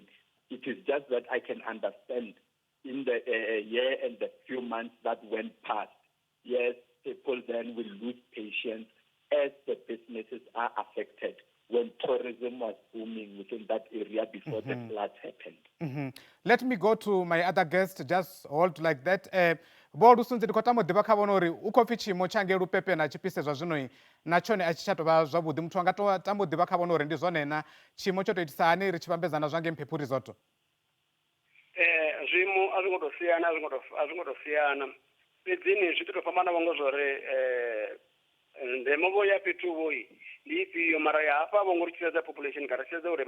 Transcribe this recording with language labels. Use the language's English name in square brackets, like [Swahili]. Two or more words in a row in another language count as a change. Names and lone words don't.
[English] It is just that I can understand in the year and the few months that went past, yes, people then will lose patience as the businesses are affected when tourism was booming within that area before the floods happened. Let me go to my other guest. Just hold like that. [Venda] Bo rusunziri kwa tamudiva khavona uri uko pfi chimo change rupepe na chipise zwa zwino nachone a tshi tsha tovha zwavhuḓi muthu anga to tamudiva khavona uri ndi zwone na chimo tsho to itisa hani ri tshi vhambedzana zwange Mphephu Resort. Zwiimo a zwi ngo to siyana, a zwi ngo to siyana. Fhedzini zwi to fhambana vho ngo zwori ndemo vho ya fhethu vhoi ndi ifhio mara ya hafha vho ngo ri tshedza population kha ri tshedza uri